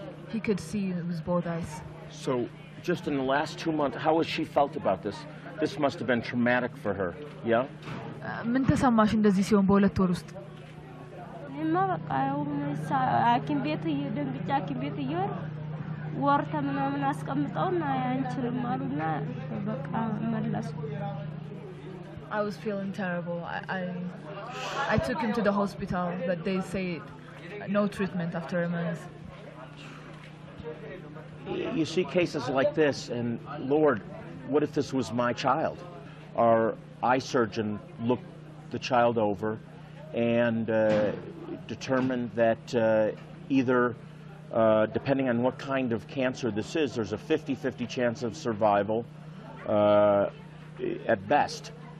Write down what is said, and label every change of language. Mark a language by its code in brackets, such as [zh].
[en] He could see with both eyes. So just in the last 2 months, how has she felt about this? This must have been traumatic for her. Yeah? [am] ምን ተሰማሽ እንደዚህ ሲሆን በሁለት ወር ውስጥ? እኔማ በቃ ሐኪም ቤት ደንግጬ ሐኪም ቤት እየወር ወር ተምናምን አስቀምጠው እና አንችልም አሉና በቃ መለሱ። [en] I was feeling terrible. I took him to the hospital, but they said no treatment after a month. You see cases like this, and Lord, what if this was my child? Our eye surgeon looked the child over and determined that either depending on what kind of cancer this is, there's a 50-50 chance of survival at best.